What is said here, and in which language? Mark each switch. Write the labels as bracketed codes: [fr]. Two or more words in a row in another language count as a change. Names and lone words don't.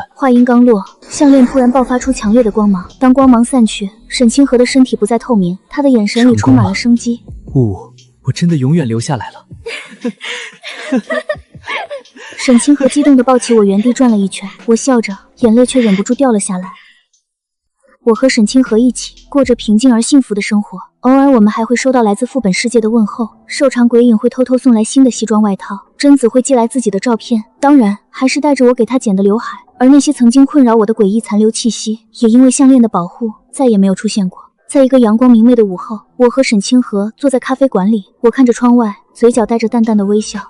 [zh] 話音剛落，項鏈突然爆發出強烈的光芒。當光芒散去，沈清河的身體不再透明，他的眼神裡充滿了生機。我真的永遠留下來了。沈清河激動地抱起我，原地轉了一圈。我笑着，眼淚卻忍不住掉了下來。我和沈清河一起過着平靜而幸福的生活，偶爾我們還會收到來自副本世界的問候，瘦長鬼影會偷偷送來新的西裝外套，貞子會寄來自己的照片，當然還是帶着我給她剪的劉海。而那些曾經困擾我的詭異殘留氣息，也因為項鏈的保護，再也沒有出現過。在一個陽光明媚的午後，我和沈清河坐在咖啡館裡，我看着窗外，嘴角帶着淡淡的微笑。